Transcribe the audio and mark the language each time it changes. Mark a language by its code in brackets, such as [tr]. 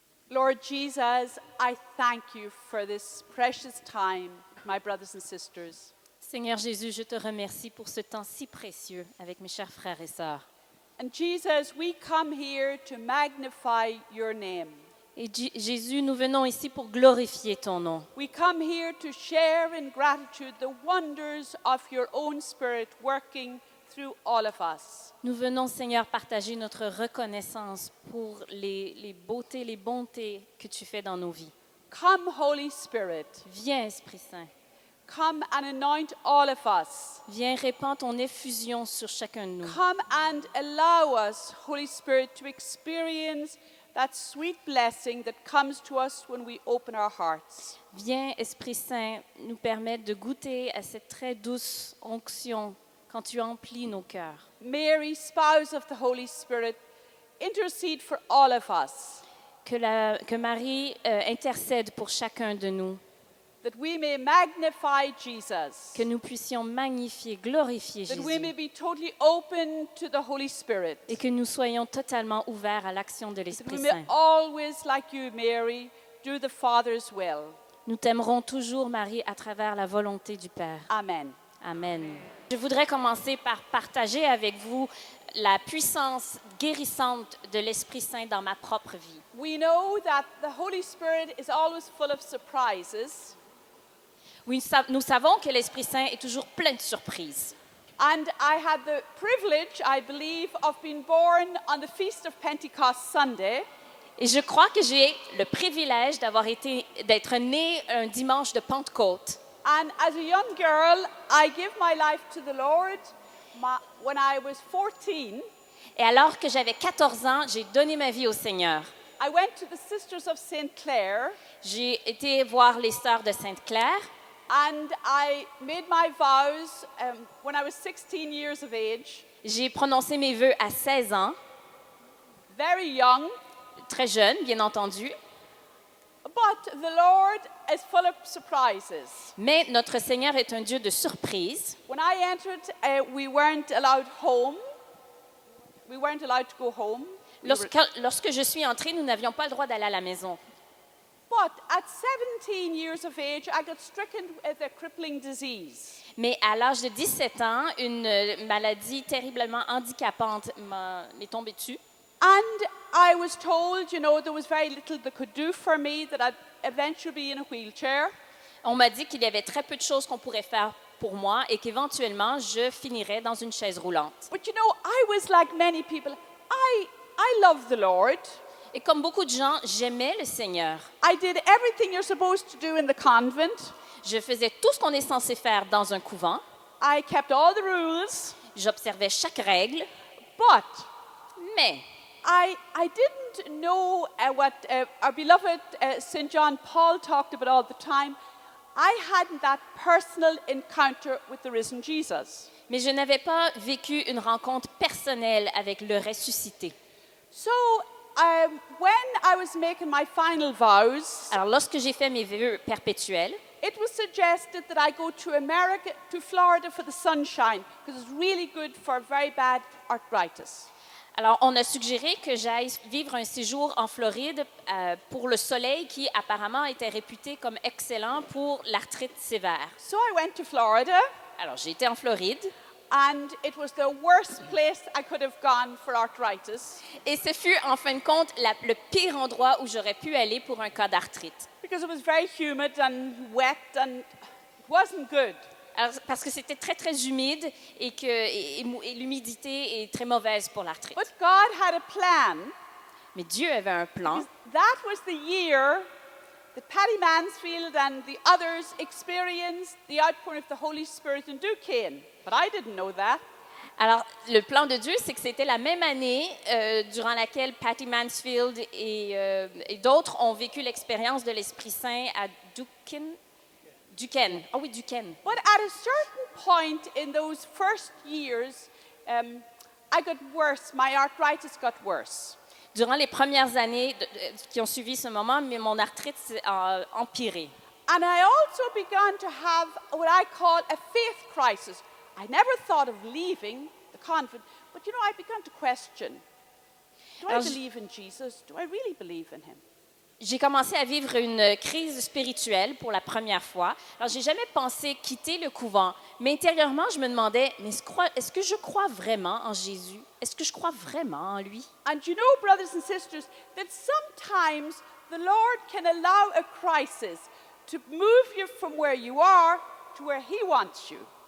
[en] Lord Jesus, I thank you for this precious time, my brothers and sisters. [fr] Seigneur Jésus, je te remercie pour ce temps si précieux avec mes chers frères et sœurs. [en] And Jesus, we come here to magnify your name. [fr] Et Jésus, nous venons ici pour glorifier ton nom. [en] We come here to share in gratitude the wonders of your own Spirit working through all of us. [fr] Nous venons, Seigneur, partager notre reconnaissance pour les beautés, les bontés que tu fais dans nos vies. [en] Come, Holy Spirit. [fr] Viens, Esprit Saint. [en] Come and anoint all of us. [fr] Viens, répands ton effusion sur chacun de nous. [en] Come and allow us, Holy Spirit, to experience that sweet blessing that comes to us when we open our hearts. [fr] Viens, Esprit Saint, nous permettre de goûter à cette très douce onction quand tu emplis nos cœurs. [en] Mary, spouse of the Holy Spirit, intercede for all of us, [fr] Que Marie intercède pour chacun de nous. [en] that we may magnify Jesus, [fr] Que nous puissions magnifier, glorifier [en] that we may [fr] Jésus. [en] be totally open to the Holy Spirit, [fr] Et que nous soyons totalement ouverts à l'action de [en] that [fr] l'Esprit [en] we may [fr] Saint. [en] always, like you, Mary, do the Father's will. [fr] Nous t'aimerons toujours, Marie, à travers la volonté du Père. [en] Amen. [fr] Amen. Je voudrais commencer par partager avec vous la puissance guérissante de l'Esprit Saint dans ma propre vie. [en] We know that the Holy Spirit is always full of surprises. [fr] Oui, nous savons que l'Esprit Saint est toujours plein de surprises. [en] And I had the privilege, I believe, of being born on the Feast of Pentecost Sunday. [fr] Et je crois que j'ai le privilège d'être née un dimanche de Pentecôte. [en] And as a young girl, I gave my life to the Lord when I was 14. [fr] Et alors que j'avais 14 ans, j'ai donné ma vie au Seigneur. [en] I went to the Sisters of St. Clair [fr] J'ai été voir les sœurs de Sainte-Claire [en] and I made my vows when I was 16 years of age, [fr] j'ai prononcé mes vœux à 16 ans, [en] very young. [fr] très jeune, bien entendu. [en] But the Lord is full of surprises. [fr] Mais notre Seigneur est un Dieu de surprises. [en] When I entered, we weren't allowed home. We weren't allowed to go home. [fr] Lorsque je suis entrée, nous n'avions pas le droit d'aller à la maison. [en] But at 17 years of age, I got stricken with a crippling disease. [fr] Mais à l'âge de 17 ans, une maladie terriblement handicapante m'est tombée dessus. [en] And I was told, there was very little they could do for me, that I'd eventually be in a wheelchair. [fr] On m'a dit qu'il y avait très peu de choses qu'on pourrait faire pour moi et qu'éventuellement, je finirais dans une chaise roulante. [en] But I was like many people. I love the Lord. [fr] Et comme beaucoup de gens, j'aimais le Seigneur. [en] I did everything you're supposed to do in the convent. [fr] Je faisais tout ce qu'on est censé faire dans un couvent. [en] I kept all the rules. [fr] J'observais chaque règle. [en] But [fr] Mais [en] I didn't know what our beloved St. John Paul talked about all the time. I hadn't that personal encounter with the risen Jesus. [fr] je n'avais pas vécu une rencontre personnelle avec le ressuscité. [en] So when I was making my final vows, [fr] Alors, lorsque j'ai fait mes vœux perpétuels, [en] it was suggested that I go to America, to Florida for the sunshine, because it's really good for very bad arthritis. [fr] alors on a suggéré que j'aille vivre un séjour en Floride pour le soleil qui apparemment était réputé comme excellent pour l'arthrite sévère. [en] So I went to Florida, [fr] Alors, j'ai été en Floride [en] and it was the worst place I could have gone for arthritis, [fr] et ce fut en fin de compte le pire endroit où j'aurais pu aller pour un cas d'arthrite. [en] because it was very humid and wet and it wasn't good. [fr] Alors, parce que c'était très, très humide et l'humidité est très mauvaise pour l'arthrite. [en] But God had a plan. [fr] Mais Dieu avait un plan. [en] That was the year that Patty Mansfield and the others experienced the outpouring of the Holy Spirit in Duquesne. But I didn't know that. [fr] Alors, le plan de Dieu, c'est que c'était la même année durant laquelle Patty Mansfield et d'autres ont vécu l'expérience de l'Esprit Saint à Duquesne. Ah oui, Duquesne. [en] But at a certain point in those first years, I got worse. My arthritis got worse. [fr] Durant les premières années qui ont suivi ce moment, mais mon arthrite s'est empirée. [en] And I also began to have what I call a faith crisis. I never thought of leaving the convent, but I began to question, do I [fr] Alors, [en] believe in Jesus? Do I really believe in him? [fr] J'ai commencé à vivre une crise spirituelle pour la première fois. Alors, j'ai jamais pensé quitter le couvent, mais intérieurement, je me demandais, mais est-ce que je crois vraiment en Jésus? Est-ce que je crois vraiment en lui? [en] And brothers and sisters, that sometimes the Lord can allow a crisis to move you from where you are to where he wants you.